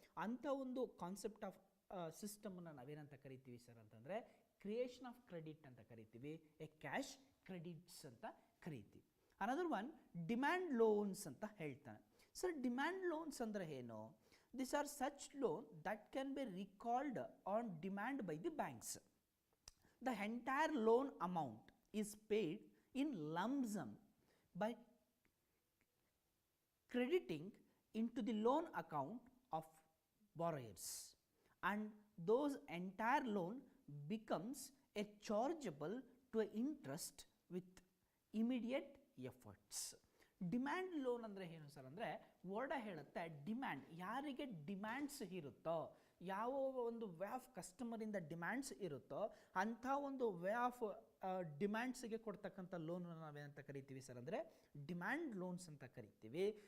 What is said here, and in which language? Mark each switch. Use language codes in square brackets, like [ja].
[kn] ಅಂಥ ಒಂದು concept of ಸಿಸ್ಟಮನ್ನು ನಾವೇನಂತ ಕರಿತೀವಿ ಸರ್ ಅಂತಂದರೆ ಕ್ರಿಯೇಷನ್ ಆಫ್ ಕ್ರೆಡಿಟ್ ಅಂತ ಕರಿತೀವಿ, ಎ ಕ್ಯಾಶ್ ಕ್ರೆಡಿಟ್ಸ್ ಅಂತ ಕರಿತೀವಿ. ಅನದರ್ ಒನ್ ಡಿಮ್ಯಾಂಡ್ ಲೋನ್ಸ್ ಅಂತ ಹೇಳ್ತಾನೆ. ಸರ್ ಡಿಮ್ಯಾಂಡ್ ಲೋನ್ಸ್ ಅಂದರೆ ಏನು? [en] This are such loan that can be recalled on demand by the banks. The entire loan amount is paid in lump sum by crediting into the loan account of borrowers, and those entire loan becomes a chargeable to interest with immediate efforts. [kn] Demand loan ಅಂದರೆ ಏನು sir ಅಂದರೆ ward ಹೇಳುತ್ತೆ demand, ಯಾರಿಗೆ demands ಇರುತ್ತೋ, ಯಾವ ಒಂದು way of ಕಸ್ಟಮರಿಂದ demands ಇರುತ್ತೋ ಅಂಥ ಒಂದು ವೇ ಆಫ್ ಡಿಮ್ಯಾಂಡ್ಸ್ಗೆ ಕೊಡ್ತಕ್ಕಂಥ ಲೋನನ್ನು ನಾವೇನಂತ ಕರಿತೀವಿ ಸರ್ ಅಂದರೆ ಡಿಮ್ಯಾಂಡ್ ಲೋನ್ಸ್ ಅಂತ ಕರಿತೀವಿ.